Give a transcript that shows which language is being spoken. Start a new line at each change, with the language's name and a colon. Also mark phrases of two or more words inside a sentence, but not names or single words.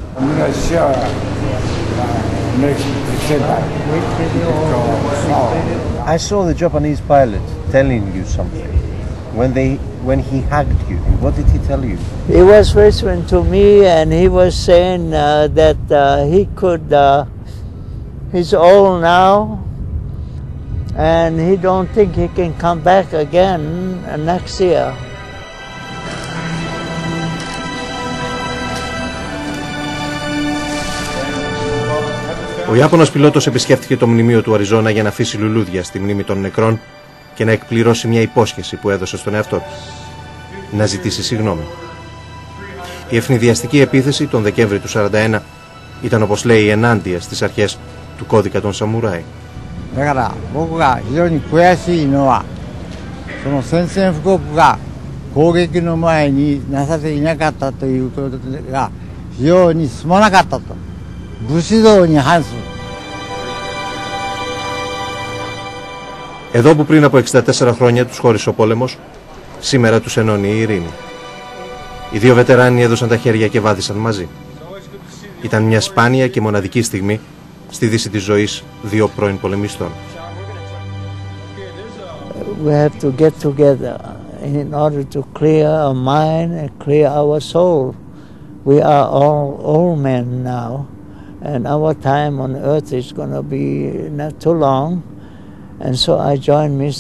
English: I saw the Japanese pilot telling you something when he hugged you. What did he tell you? He was whispering to me, and he was saying that he could. He's old now, and he don't think he can come back again next year.
Greek: Ο Ιάπωνας πιλότος επισκέφθηκε το μνημείο του Αριζόνα για να αφήσει λουλούδια στη μνήμη των νεκρών και να εκπληρώσει μια υπόσχεση που έδωσε στον εαυτό του. Να ζητήσει συγγνώμη. Η ευνηδιαστική επίθεση τον Δεκέμβρη του 1941 ήταν, όπως λέει, ενάντια στις αρχές του κώδικα των Σαμουράι.
Japanese: だから僕が非常に悔しいのはその宣戦布告が攻撃の前になされていなかったということが非常にすまなかったと。武士道に反する。
Greek: Εδώ που πριν από 64 χρόνια τους χώρισε ο πόλεμος, σήμερα τους ενώνει η ειρήνη. Οι δύο βετεράνοι έδωσαν τα χέρια και βάδισαν μαζί. Ήταν μια σπάνια και μοναδική στιγμή στη δύση της ζωής δύο πρώην πολεμιστών.
English: We have to get together in order to clear our mind and clear our soul. We are all old men now, and our time on earth is going to be not too long. And so I joined Mr.